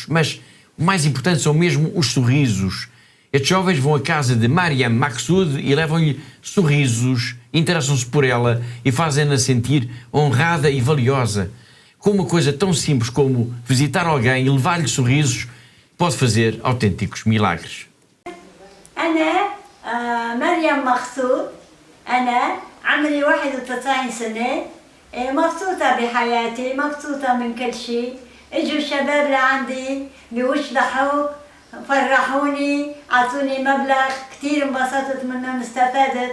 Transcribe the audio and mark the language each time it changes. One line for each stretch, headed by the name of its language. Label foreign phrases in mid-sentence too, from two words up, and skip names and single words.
Portuguese: Mas o mais importante são mesmo os sorrisos. Estes jovens vão à casa de Mariam Maksoud e levam-lhe sorrisos, interessam-se por ela e fazem-na sentir honrada e valiosa. Com uma coisa tão simples como visitar alguém e levar-lhe sorrisos, pode fazer autênticos milagres.
Arabic: أنا مريم مقصود. أنا عمري 91 سنة. مبسوطة بحياتي، مبسوطة من كل شيء. اجوا الشباب لعندي بوشلحوك، فرحوني، اعطوني مبلغ كثير انبسطت منهم، استفدت.